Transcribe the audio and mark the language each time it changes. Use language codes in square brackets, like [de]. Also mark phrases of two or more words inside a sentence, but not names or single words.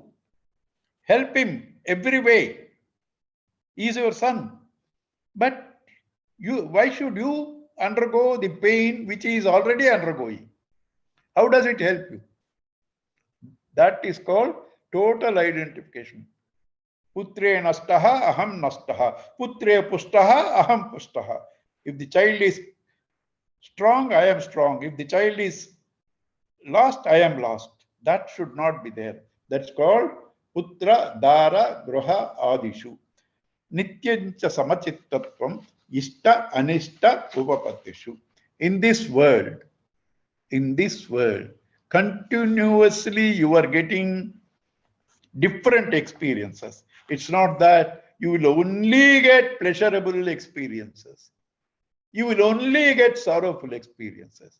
[en] Help him every way. He is your son. But why should you undergo the pain which he is already undergoing? How does it help you? That is called total identification. [sa] पुत्रे नष्टः, अहं नष्टः। पुत्रे पुष्टः, अहं पुष्टः. [en] If the child is strong, I am strong. If the child is lost, I am lost. That should not be there. That's called [sa] पुत्र, दार, गृह, आदिषु. नित्यं च समचित्तत्वम्, इष्ट, अनिष्ट, उपपत्तिषु. [en] In this world, continuously you are getting different experiences. It's not that you will only get pleasurable experiences. You will only get sorrowful experiences.